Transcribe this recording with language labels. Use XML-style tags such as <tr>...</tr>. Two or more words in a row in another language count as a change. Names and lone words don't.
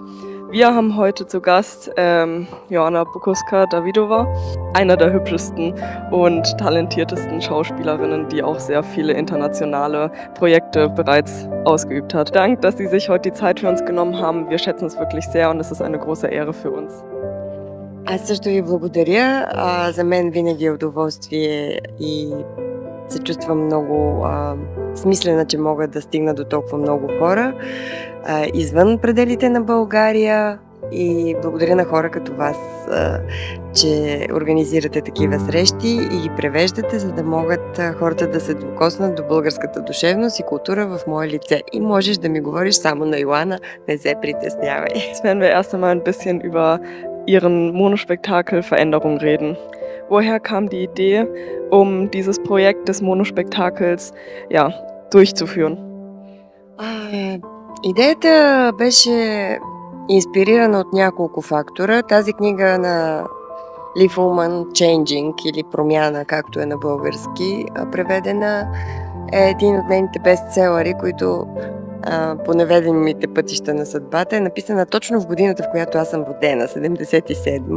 <de>Wir haben heute zu Gast Joanna Bukowska-Davidova, einer der hübschesten und talentiertesten Schauspielerinnen, die auch sehr viele internationale Projekte bereits ausgeübt hat. Dank, dass Sie sich heute die Zeit für uns genommen haben. Wir schätzen es wirklich sehr und es ist eine große Ehre für uns.</de> <bg>Аз също ви благодаря. За мен винаги е удоволствие и се чувствам много смислена, че мога да стигна до толкова много хора извън пределите на България и благодаря на хора като вас, че организирате такива срещи и ги превеждате, за да могат хората да се докоснат до българската душевност и култура в мое лице. И можеш да ми говориш само на Йоанна, не се притеснявай.</bg> <de>Jetzt werden wir erst einmal ein bisschen über Ihren Monospektakel Veränderung reden. Woher kam die Idee, um dieses Projekt des Monospektakels durchzuführen?</de> <bg>Идеята беше инспирирана от няколко фактора. Тази книга на Лив Улман, Changing или Промяна, както е на български преведена, е един от нейните бестселъри, които по неведомите пътища на съдбата е написана точно в годината, в която аз съм родена, 77-ма.</bg>